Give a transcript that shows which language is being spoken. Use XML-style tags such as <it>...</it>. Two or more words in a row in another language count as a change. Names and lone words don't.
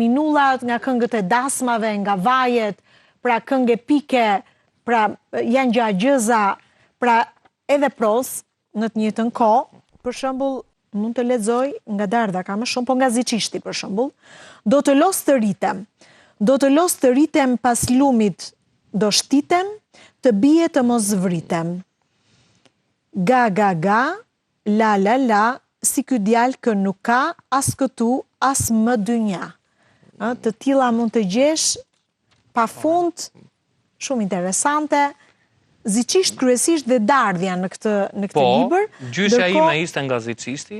<sq>ninullat, nga këngët e dasmave, nga vajet, pra këngë epike, pra janë gjagjëza, pra edhe pros në të njëjtën kohë, për shembull, mund të lexoj nga Dardha ka më shumë, po nga Ziçishti për shembull, do të los të ritem pas lumit do shtitem, të bie të mos vritem. Ga, ga, ga, la, la, la, si ky djalë kë nuk ka, as këtu, as më dynja. Të tilla mund të gjesh pa fund, shumë interesante, Ziçisht kryesisht dhe Dardhja në këtë libër. Gjyshja ime ishte nga Ziçishti.</sq>